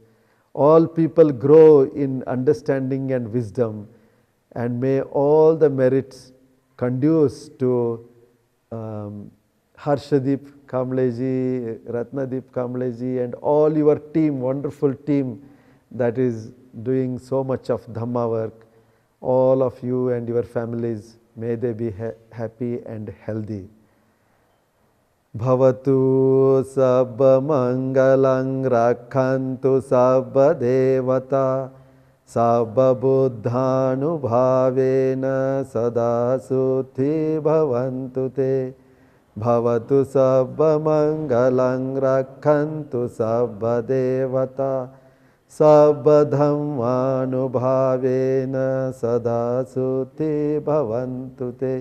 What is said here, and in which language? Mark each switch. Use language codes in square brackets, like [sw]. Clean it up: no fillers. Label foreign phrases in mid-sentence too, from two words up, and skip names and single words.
[en] All people grow in understanding and wisdom, and may all the merits conduce to Harshadip Kambleji, Ratnadeep Kambleji, and all your team, wonderful team that is doing so much of Dhamma work. All of you and your families, may they be happy and healthy. [pi] Bhavatu sabba mangalang rakhantu sabba devata sabba buddhanu bhavena sada suthi bhavantu te. Bhavatu sabba mangalang rakhantu sabba devata sabba dhammanu bhavena sada suthi bhavantu te.